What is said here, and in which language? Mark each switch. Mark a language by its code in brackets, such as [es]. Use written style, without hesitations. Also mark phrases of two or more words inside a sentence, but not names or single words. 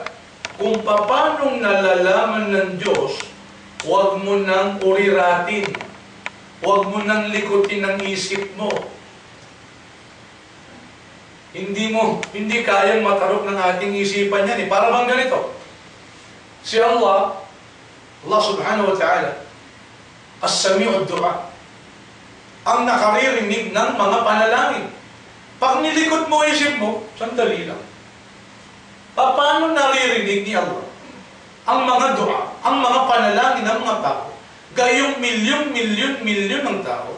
[tl] Kung paanong nalalaman ng Diyos, huwag mo nang uriratin. Huwag mo nang likutin ang isip mo. Hindi kayang matarok ng ating isipan yan. Para bang ganito? Si Allah [ar] سبحانه وتعالى السميع الدعاء, [tl] ang nakaririnig ng mga panalangin. Pag nilikot mo isip mo, sandali lang. Paano naririnig ni Allah ang mga dua, ang mga panalangin ng mga tao? Gayong milyon ng tao.